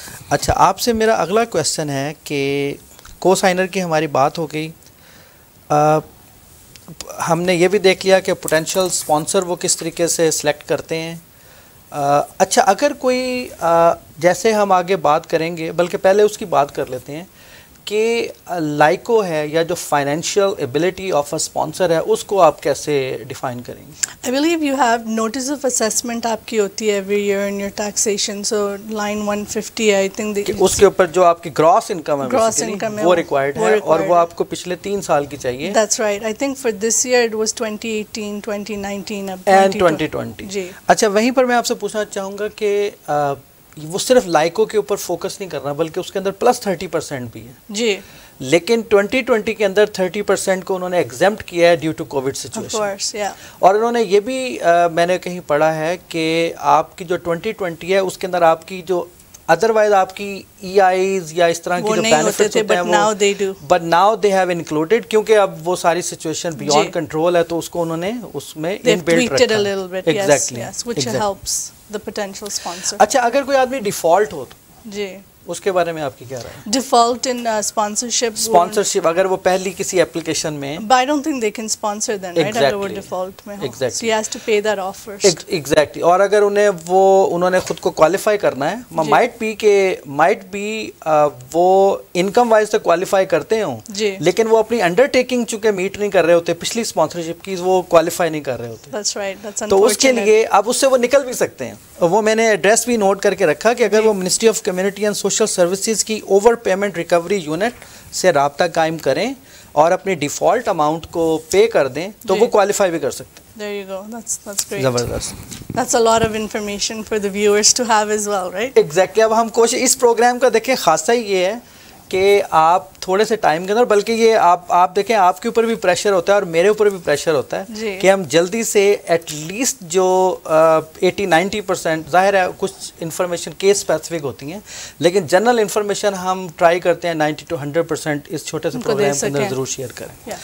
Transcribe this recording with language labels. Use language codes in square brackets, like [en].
[ur] اچھا آپ سے میرا اگلا کویسچن ہے کہ کو سائنر کی ہماری بات ہو گئی, ہم نے یہ بھی دیکھ لیا کہ پوٹینشیل اسپانسر وہ کس طریقے سے سلیکٹ کرتے ہیں. اچھا اگر کوئی, جیسے ہم آگے بات کریں گے, بلکہ پہلے اس کی بات کر لیتے ہیں کہ لائکو ہے یا جو financial ability of a sponsor ہے اس کو آپ کیسے ڈیفائن کریں گے؟ [en] I believe you have notice of assessment [ur] آپ کی ہوتی ہے [en] every year in your taxation, so line 150 I think [ur] کہ اس کے اوپر جو آپ کی گراس انکم ہے [en] gross income ہے [ur] وہ ریکوائرڈ ہے اور وہ آپ کو پچھلے 3 سال کی چاہیے. [en] That's right. I think for this year it was 2018, 2019 and 2020. [ur] جی. اچھا وہیں پر میں آپ سے پوچھنا چاہوں گا کہ وہ صرف لائکو کے اوپر فوکس نہیں کرنا بلکہ اس کے اندر پلس 30% بھی ہے جی. لیکن 2020 کے اندر 30% کو انہوں نے ایگزمپٹ کیا ہے ڈیو ٹو کووڈ سچویشن. اور انہوں نے یہ بھی میں نے کہیں پڑھا ہے کہ آپ کی جو 2020 ہے اس کے اندر آپ کی جو ادروائز آپ کی ای آئیز یا اس طرح کی جو بینیفٹس ہوتے ہیں وہ [en] but now they have included [ur] کیونکہ اب وہ ساری سچویشن بیونڈ کنٹرول ہے تو اس کو انہوں نے اس میں انبلٹ رکھا. ایگزیکٹلی. اچھا اگر کوئی آدمی ڈیفالٹ ہو تو جی اس کے بارے میں آپ کی کیا رائے ہے؟ [en] default in sponsorship [ur] اگر وہ پہلی کسی اپلیکیشن میں [en] but I don't think they can sponsor then, right? [ur] اگر وہ ڈیفالٹ میں ہو [en] so he has to pay that off first. Exactly. [ur] اور اگر انہوں نے خود کو کوالیفائی کرنا ہے مائٹ بی وہ انکم وائز تو کوالیفائی کرتے ہوں لیکن وہ اپنی انڈر ٹیکنگ چونکہ میٹ نہیں کر رہے ہوتے پچھلی اسپانسرشپ کی وہ کوالیفائی نہیں کر رہے ہوتے. [en] That's right. That's [ur] تو اس کے لیے اب اس سے وہ نکل بھی سکتے ہیں. وہ میں نے ایڈریس بھی نوٹ کر کے رکھا کہ اگر وہ ministry of community and social services کی اوور پیمنٹ ریکوری یونٹ سے رابطہ قائم کریں اور اپنی ڈیفالٹ اماؤنٹ کو پے کر دیں تو وہ کوالیفائی بھی کر سکتے ہیں. [en] There you go. That's great. [ur] زبردست. [en] That's a lot of information for the viewers to have as well, right? Exactly. [ur] اب ہم کوشش اس پروگرام کا دیکھیں خاصہ یہ ہے کہ آپ تھوڑے سے ٹائم کے اندر بلکہ یہ آپ دیکھیں آپ کے اوپر بھی پریشر ہوتا ہے اور میرے اوپر بھی پریشر ہوتا ہے کہ ہم جلدی سے ایٹ لیسٹ جو 80-90% ظاہر ہے کچھ انفارمیشن کیس اسپیسیفک ہوتی ہیں لیکن جنرل انفارمیشن ہم ٹرائی کرتے ہیں 90-100% اس چھوٹے سے پروگرام کے اندر ضرور شیئر کریں.